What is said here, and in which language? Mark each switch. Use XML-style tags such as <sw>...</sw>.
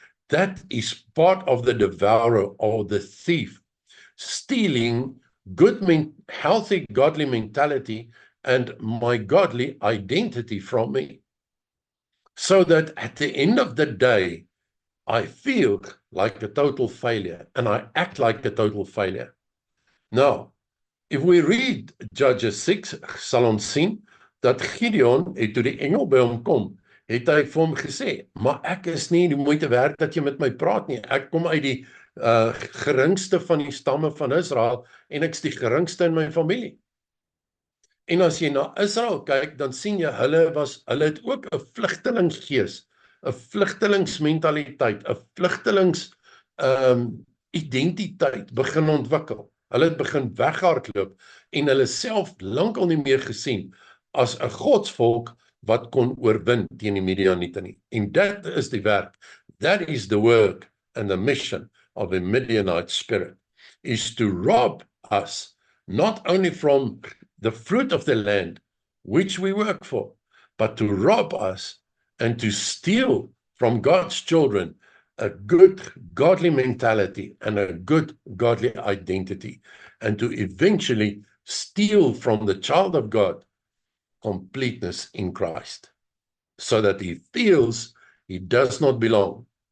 <en>That is part of the devourer or the thief, stealing good, healthy, godly mentality and my godly identity from me. So that at the end of the day, I feel like a total failure and I act like a total failure. Now, if we read Judges 6,</en> <af>sal ons sien dat Gideon, toe die engel by hom kom, het hy vir hom gesê, maar ek is nie die moeite werd dat jy met my praat nie. Ek kom uit die geringste van die stamme van Israel en ek is die geringste in my familie. En as jy na Israel kyk, dan sien jy, hulle het ook 'n vlugtelingsgees, 'n vlugtelingsmentaliteit, 'n vlugtelings identiteit begin ontwikkel. Hulle het begin weghardloop en hulle self lankal nie meer gesien as 'n godsvolk wat kon oorwin teen die Midianiete nie. En dit is die werk.</af> <en>That is the work and the mission of the Midianite spirit, is to rob us not only from the fruit of the land which we work for, but to rob us and to steal from God's children a good godly mentality and a good godly identity, and to eventually steal from the child of God completeness in Christ, so that he feels he does not belong.</en>